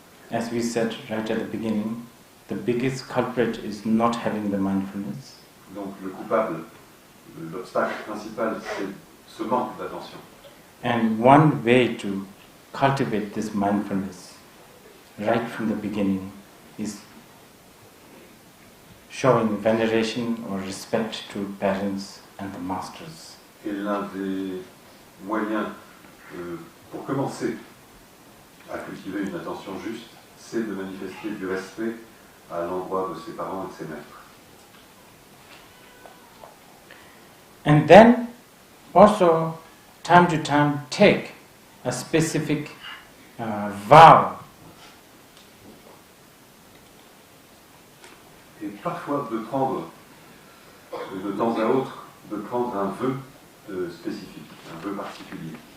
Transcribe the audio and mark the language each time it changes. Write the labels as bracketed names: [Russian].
[English] As we said right at the beginning, the biggest culprit is not having the mindfulness. [French] Donc le coupable, l'obstacle principal, c'est ce manque d'attention. [English] And one way to cultivate this mindfulness right from the beginning is showing veneration or respect to parents and the masters. [French] Et l'un des moyens pour commencer à cultiver une attention juste, c'est de manifester du respect à l'endroit de ses parents et de ses maîtres. [English] And then also, time to time, take a specific vow. [French] Et parfois de prendre, de temps à autre, de prendre un vœu spécifique, un vœu particulier.